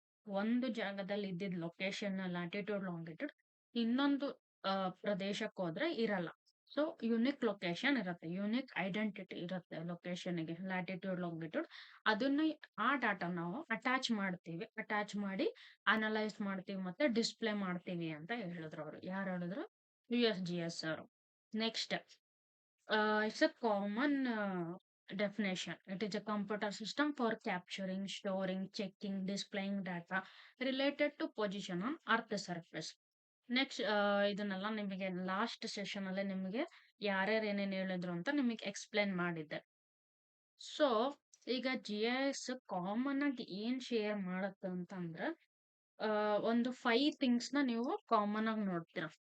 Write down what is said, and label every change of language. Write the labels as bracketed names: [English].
[Kannada] ಒಂದು ಜಾಗದಲ್ಲಿ ಇದ್ದಿದ್ ಲೊಕೇಶನ್ ಲ್ಯಾಟಿಟ್ಯೂಡ್ ಲಾಂಗಿಟ್ಯೂಡ್ ಇನ್ನೊಂದು ಪ್ರದೇಶಕ್ಕೆ ಹೋದ್ರೆ ಇರಲ್ಲ. ಸೊ ಯುನಿಕ್ ಲೊಕೇಶನ್ ಇರುತ್ತೆ, ಯುನಿಕ್ ಐಡೆಂಟಿಟಿ ಇರುತ್ತೆ ಲೊಕೇಶನ್ಗೆ, ಲ್ಯಾಟಿಟ್ಯೂಡ್ ಲಾಂಗಿಟ್ಯೂಡ್. ಅದನ್ನ ಆ ಡಾಟಾ ನಾವು ಅಟ್ಯಾಚ್ ಮಾಡಿ ಅನಲೈಸ್ ಮಾಡ್ತೀವಿ ಮತ್ತೆ ಡಿಸ್ಪ್ಲೇ ಮಾಡ್ತೀವಿ ಅಂತ ಹೇಳಿದ್ರು ಅವರು. ಯಾರು ಹೇಳಿದ್ರು? USGS ಅವರು. [English] Next, it's a common definition. It is a computer system for capturing, storing, checking, displaying data related to position on Earth surface. [Kannada] Next, ಇದನ್ನೆಲ್ಲ ನಿಮಗೆ ಲಾಸ್ಟ್ ಸೆಷನ್ ಅಲ್ಲಿ ನಿಮಗೆ ಯಾರ್ಯಾರು ಏನೇನು ಹೇಳಿದ್ರು ಅಂತ ನಿಮಗೆ ಎಕ್ಸ್ಪ್ಲೇನ್ ಮಾಡಿದ್ದೆ. ಸೊ ಈಗ GIS ಕಾಮನ್ ಆಗಿ ಏನ್ ಶೇರ್ ಮಾಡುತ್ತೆ ಅಂತಂದ್ರೆ, ಒಂದು 5 ಥಿಂಗ್ಸ್ ನ ನೀವು ಕಾಮನ್ ಆಗಿ ನೋಡ್ತೀರಾ.